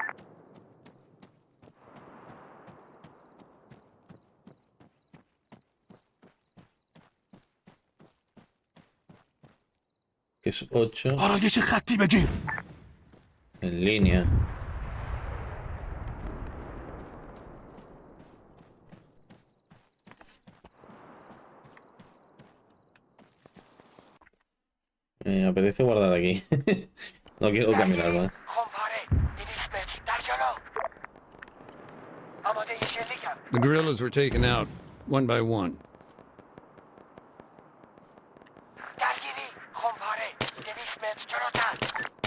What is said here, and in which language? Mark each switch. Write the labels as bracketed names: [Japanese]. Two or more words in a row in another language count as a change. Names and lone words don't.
[Spanish] Que es 8 [Persian] آرایش خطی بگیر. [Spanish] en línea. Me apetece guardar aquí. No quiero caminar más. [Persian] خمپاره 200 متر در جلو. آماده شلیکم. [English] The guerrillas were taken out, one by one. [Persian] درگیری خمپاره 200 متر جلوتر.